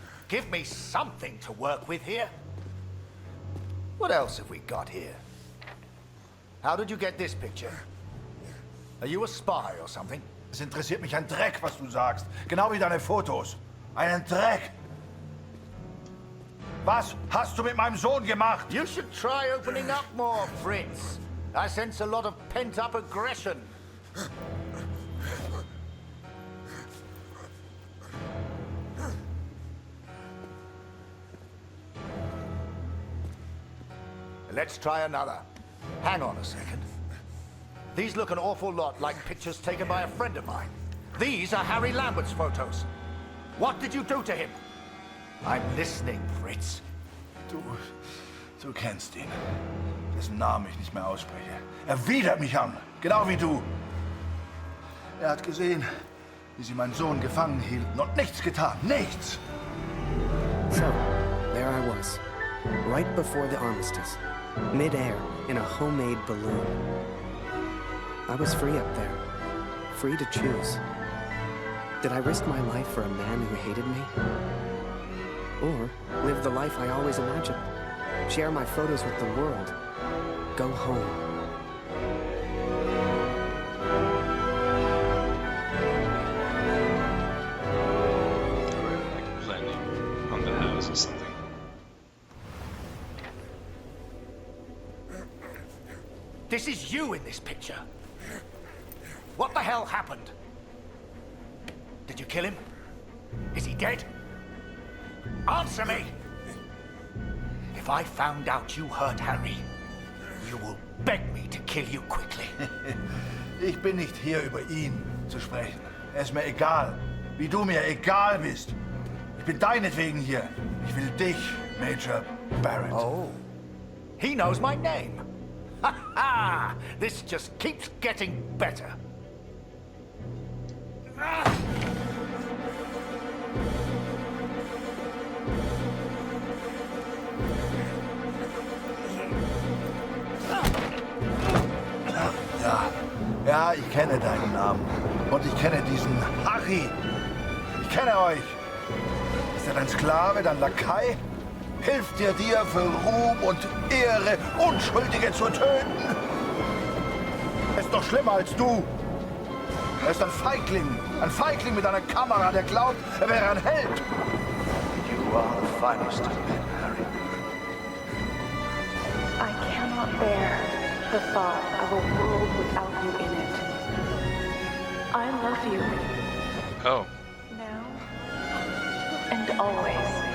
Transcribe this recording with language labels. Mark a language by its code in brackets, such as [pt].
[en] Give me something to work with here. What else have we got here? How did you get this picture? Are you a spy or something? [de] Es interessiert mich ein Dreck, was du sagst. Genau wie deine Fotos. Einen Dreck. Was hast du mit meinem Sohn gemacht? [en] You should try opening up more, Fritz. I sense a lot of pent-up aggression. Let's try another. Hang on a second. These look an awful lot like pictures taken by a friend of mine. These are Harry Lambert's photos. What did you do to him? I'm listening, Fritz. [de] Du kennst ihn. Dessen Namen ich nicht mehr ausspreche. Er widert mich an, genau wie du. Er hat gesehen, wie sie meinen Sohn gefangen hielten und nichts getan. Nichts! [en] So, there I was, right before the armistice, mid-air in a homemade balloon. I was free up there, free to choose. Did I risk my life for a man who hated me? Or live the life I always imagined? Share my photos with the world. Go home. Like landing on the house or something. This is you in this picture. What the hell happened? Did you kill him? Is he dead? Answer me! If I found out you hurt Harry, you will beg me to kill you quickly. [de] Ich bin nicht hier, über ihn zu sprechen. Es ist mir egal, wie du mir egal bist. Ich bin deinetwegen hier. Ich will dich, Major Barrett. [en] Oh, he knows my name. Ha ha! This just keeps getting better. [de] Ja, ich kenne deinen Namen. Und ich kenne diesen Harry. Ich kenne euch. Ist er dein Sklave, dein Lakai? Hilft dir für Ruhm und Ehre, Unschuldige zu töten? Er ist doch schlimmer als du. Er ist ein Feigling mit einer Kamera, der glaubt, er wäre ein Held. [en] You are the finest of men, Harry. I cannot bear the thought of a world without you in it. I love you. Oh. Now and always.